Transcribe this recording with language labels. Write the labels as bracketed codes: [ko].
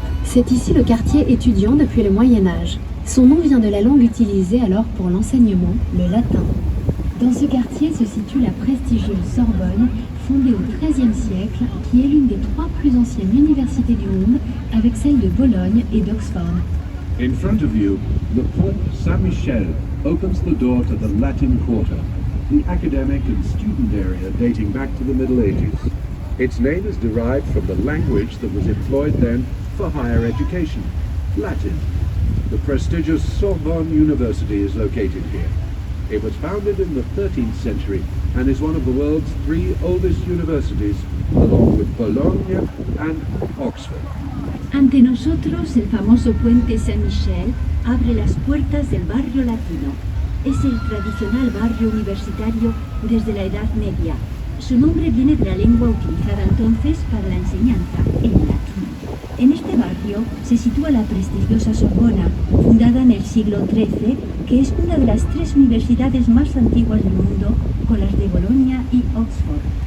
[fr] C'est ici le quartier étudiant depuis le Moyen-Âge. Son nom vient de la langue utilisée alors pour l'enseignement, le latin. Dans ce quartier se situe la prestigieuse Sorbonne, fondée au XIIIe siècle, qui est l'une des 3 plus anciennes universités du monde, avec celles de Bologne et d'Oxford. [en] In front of you, the Pont Saint-Michel opens the door to the Latin Quarter, the academic and student area dating back to the Middle Ages. Its name is derived from the language that was employed then for higher education, Latin. The prestigious Sorbonne University is located here. It was founded in the 13th century and is one of the world's 3 oldest universities, along with Bologna and Oxford. [es] Ante nosotros, el famoso puente Saint-Michel abre las puertas del barrio latino. Es el tradicional barrio universitario desde la Edad Media. Su nombre viene de la lengua utilizada entonces para la enseñanza, el latín. En este barrio se sitúa la prestigiosa Sorbona, fundada en el siglo XIII, que es una de las 3 universidades más antiguas del mundo, con las de Bolonia y Oxford.